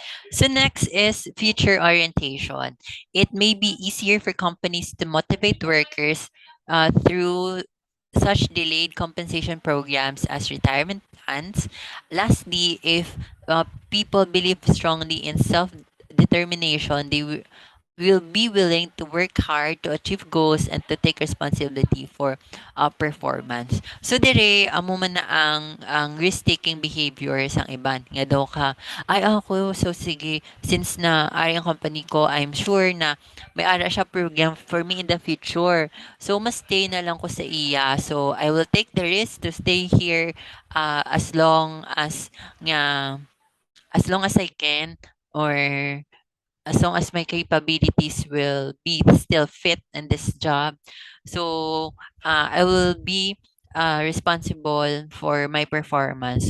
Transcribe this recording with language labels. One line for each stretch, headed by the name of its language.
English: So next is future orientation. It may be easier for companies to motivate workers through such delayed compensation programs as retirement plans. Lastly, if people believe strongly in self-determination, will be willing to work hard to achieve goals and to take responsibility for performance.
Hiligaynon: So dire amo man na ang risk-taking behavior sang iban nga daw ka ay ako so sige since na ay ang company ko
English: I'm sure
Hiligaynon: na may ara siya
English: program for me in the future.
Hiligaynon: So mas stay na lang ko sa iya.
English: So I will take the risk to stay here as long as nga as long as I can or as long as my capabilities will be still fit in this job. So I will be responsible for my performance.